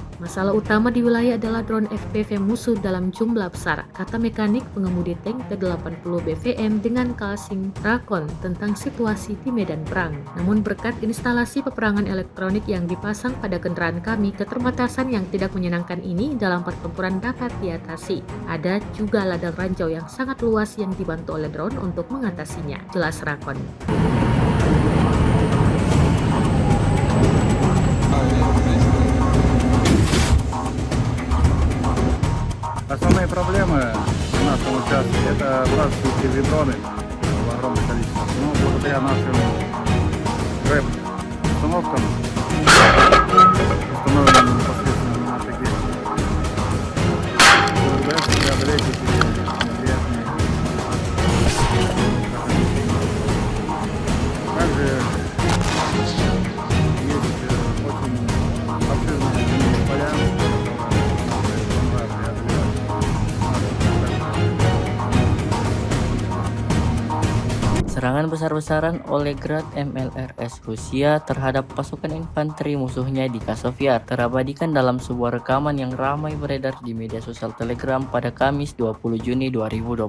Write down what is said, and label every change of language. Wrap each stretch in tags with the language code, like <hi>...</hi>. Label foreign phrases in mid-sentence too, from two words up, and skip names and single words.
<id>Masalah utama di wilayah adalah drone FPV musuh dalam jumlah besar, kata mekanik pengemudi tank T-80 BVM dengan Kalsing Rakon tentang situasi di medan perang. Namun berkat instalasi peperangan elektronik yang dipasang pada kendaraan kami, keterbatasan yang tidak menyenangkan ini dalam pertempuran dapat diatasi. Ada juga ladang ranjau yang sangat luas yang dibantu oleh drone untuk mengatasinya, jelas Rakon.</id> <ru>Основные проблемы в нашем участке — это вражеские дроны в огромном количестве. Но благодаря нашим рэп-установкам, установленным непосредственно на таких, удается преодолеть эти неприятные. Также есть очень обширные поля,</ru> <id>Serangan besar-besaran oleh Grad MLRS Rusia terhadap pasukan infanteri musuhnya di Kasovyar terabadikan dalam sebuah rekaman yang ramai beredar di media sosial Telegram pada Kamis 20 Juni 2024.</id>